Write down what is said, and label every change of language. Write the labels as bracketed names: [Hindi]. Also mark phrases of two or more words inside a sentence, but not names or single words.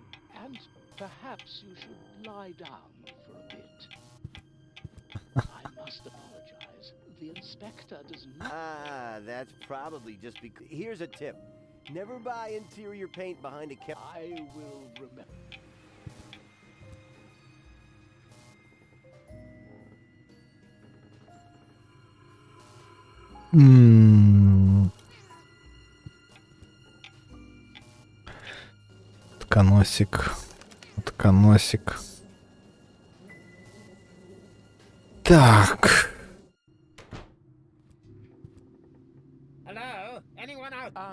[English] And perhaps you should lie down for a bit. I must apologize. The inspector does not... Ah, that's probably just because... Here's a tip. Never buy interior paint behind a counter. I will remember. [Russian] Утконосик. Утконосик. Так. [English] Hello? Anyone out?